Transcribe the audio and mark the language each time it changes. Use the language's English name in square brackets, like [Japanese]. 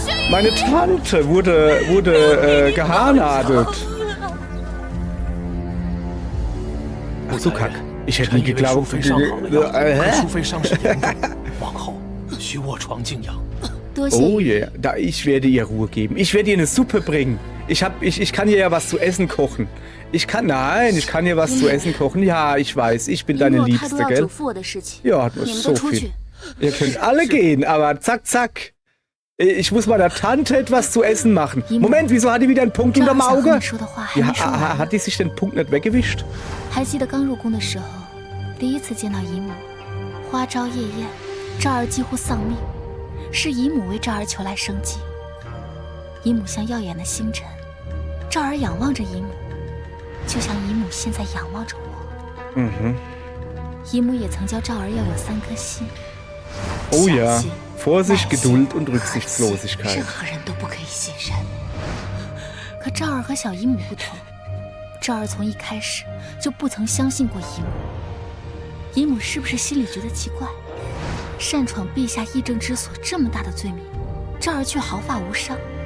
[German] Meine Tante wurde gehaarnadelt. Ach so, Kack. Ich hätte nie geglaubt. [Chinese] 淑妃伤势严重，王后许我床静养。 [German] Oh yeah, ich werde ihr Ruhe geben. Ich werde ihr eine Suppe bringen. Ich kann ihr ja was zu essen kochen. Ich kann ihr was zu essen kochen. Ja, ich weiß, ich bin deine Liebste, gell? Ja, das ist so viel. Ihr könnt alle gehen, aber zack, zack. Ich muss meiner Tante etwas zu essen machen. Moment, wieso hat die wieder einen Punkt unterm Auge? Ja, hat die sich den Punkt nicht weggewischt? [Chinese] 还记得刚入宫的时候，第一次见到姨母，花朝夜宴，赵儿几乎丧命。是姨母为赵儿求来生机。姨母像耀眼的星辰，赵儿仰望着姨母，就像姨母现在仰望着我。嗯哼。姨母也曾教赵儿要有3颗心。 [German] Oh ja, Vorsicht, Geduld und Rücksichtslosigkeit. [Chinese] 任何人都不可以信任。可赵儿和小姨母不同，赵儿从一开始就不曾相信过姨母。姨母是不是心里觉得奇怪？擅闯陛下议政之所这么大的罪名，赵儿却毫发无伤。